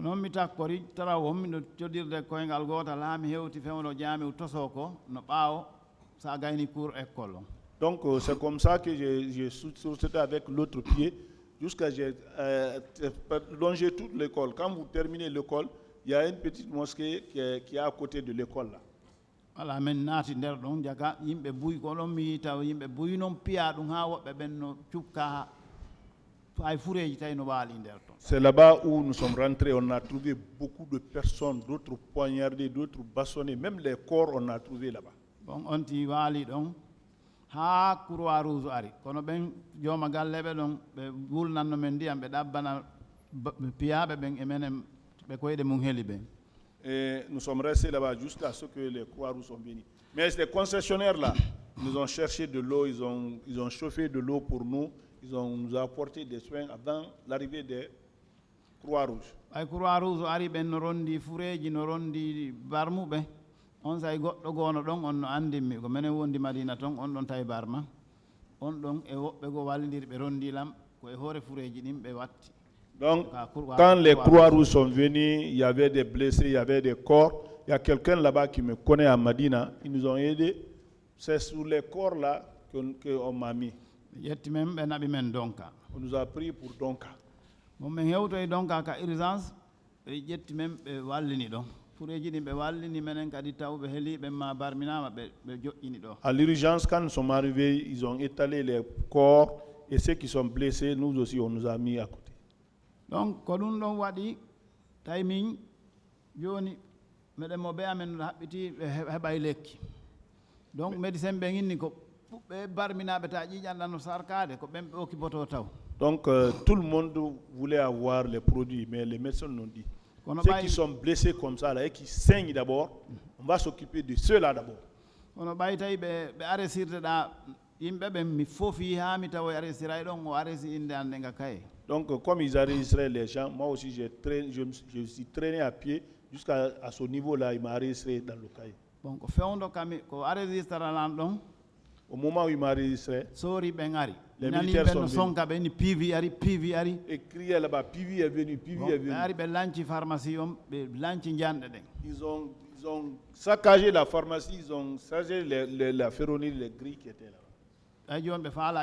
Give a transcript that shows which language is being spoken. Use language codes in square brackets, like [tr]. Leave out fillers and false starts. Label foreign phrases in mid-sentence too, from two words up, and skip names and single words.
[fr] Donc c'est comme ça que j'ai sauté avec l'autre pied jusqu'à j'ai longé toute l'école. Quand vous terminez l'école, il y a une petite mosquée qui est à côté de l'école là. [ff] Ala men naati nder ɗon jaga yimɓe buy ko ɗon mi taw yimɓe buy noon piya ɗum ha woɓɓe ɓen no cukka hay fureji tawi no waali nder ton. [fr] C'est là-bas où nous sommes rentrés, on a trouvé beaucoup de personnes, d'autres poignardés, d'autres bastonnés, même les corps on a trouvé là-bas. [ff] Bon on ti waali ɗon ha Croix Rouge ari kono ɓen jooma galleɓe ɗon ɓe wulnanno men ndiyam ɓe ɗabbana piyaɓe ɓen e menen ɓe koyɗe mum heli ɓen. [fr] Et nous sommes restés là-bas jusqu'à ce que les Croix-Rouges sont venus. Mais ces concessionnaires-là, ils nous ont cherché de l'eau, ils ont chauffé de l'eau pour nous, nous ont apporté des soins avant l'arrivée des Croix-Rouges. Les [ff] Croix-Rouges ari ben no rondi fureji no rondi barmuɓe on say goɗɗo goono ɗon on no andinmi ko menen wondi Madina ton on ɗon tawi barma on ɗon e woɓɓe goo wallidiri ɓe rondilam ko e hoore fureji ɗin ɓe watti. [fr] Donc, quand les Croix-Rouges sont venus, il y avait des blessés, il y avait des corps. Il y a quelqu'un là-bas qui me connaît à Madina. Ils nous ont aidés. C'est sur les corps-là qu'on m'a mis. On nous a pris pour Donka. À l'urgence, quand nous sommes arrivés, ils ont étalé les corps et ceux qui sont blessés, nous aussi, on nous a mis à côté. Donc, [ff] ko ɗum ɗon waɗi timing joni meɗen mo ɓe amen haɓɓiti heɓay lekki donc médecin ɓe inni ko ɓe barminaɓe ta ƴiƴanɗano sarkade ko ɓen ɓe okkipoto taw. [fr] Donc tout le monde voulait avoir les produits, mais les médecins l'ont dit. Ceux qui sont blessés comme ça là, et qui saignent d'abord, on va s'occuper de ceux-là d'abord. [ff] Kono ɓay tawi ɓe aresirteɗa yimɓe ɓe mi fofi ha mi tawa aresiray ɗon o aresi inde ande nga kaye. [fr] Donc comme ils enregistraient les gens, moi aussi je suis traîné à pied jusqu'à ce niveau-là, il m'a enregistré dans le cahier. Bon, [ff] ko fewndo kami ko enregistralan ɗon. [fr] Au moment où il m'a enregistré, les militaires sont venus. [ff] PV ari. [fr] Et criaient là-bas, PV est venu, PV est venu. Ils ont saccagé la pharmacie, ils ont saccagé la ferronnerie, les grilles qui étaient là.